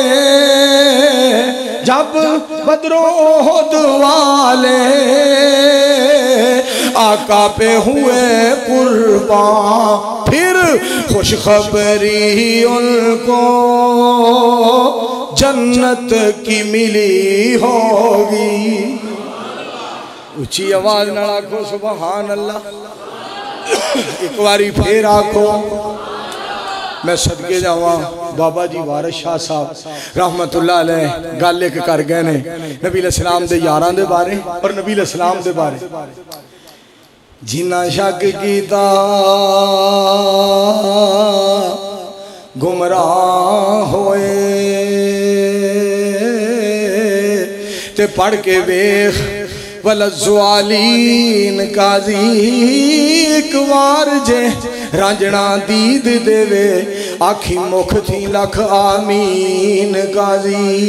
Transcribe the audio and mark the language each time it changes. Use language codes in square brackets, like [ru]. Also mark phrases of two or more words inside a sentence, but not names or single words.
[ur] جب بدر و احد والے آقا پہ ہوئے قربان، پھر خوشخبری ان کو جنت کی ملی ہوگی. [pa] اُچی آواز نال آکھو [ar] سبحان الله, [pa] اک واری فیر آکھو. میں صدقے جاواں بابا جی وارث شاہ صاحب [ar] رحمة الله عليه [pa] گل اک کر گئے نے نبی علیہ السلام دے یاراں دے بارے تے نبی علیہ السلام دے بارے، جنہاں شک کیتا گمراہ ہوئے، تے پڑھ کے ویکھ ولا الضالین قاضی، اک بار جے رانجھنا دید دیوے آکھی مکھ تھیں لکھ آمین قاضی,